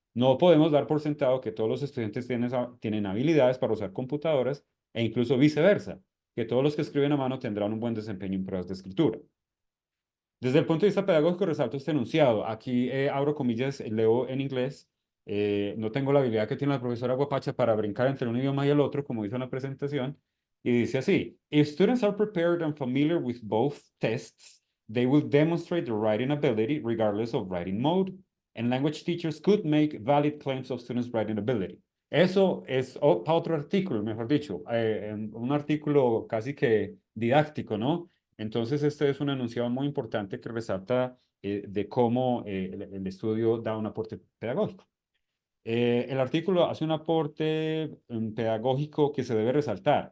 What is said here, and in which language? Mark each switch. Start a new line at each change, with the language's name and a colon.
Spanish: No podemos dar por sentado que todos los estudiantes tienen habilidades para usar computadoras e incluso viceversa, que todos los que escriben a mano tendrán un buen desempeño en pruebas de escritura. Desde el punto de vista pedagógico, resalto este enunciado. Aquí abro comillas, leo en inglés. No tengo la habilidad que tiene la profesora Guapacha para brincar entre un idioma y el otro, como hizo en la presentación. Y dice así:
English: If students are prepared and familiar with both tests, they will demonstrate their writing ability regardless of writing mode. And language teachers could make valid claims of students' writing ability.
Spanish: Eso es para otro artículo, mejor dicho, un artículo casi que didáctico, ¿no? Entonces, este es un enunciado muy importante que resalta de cómo el estudio da un aporte pedagógico. El artículo hace un aporte pedagógico que se debe resaltar.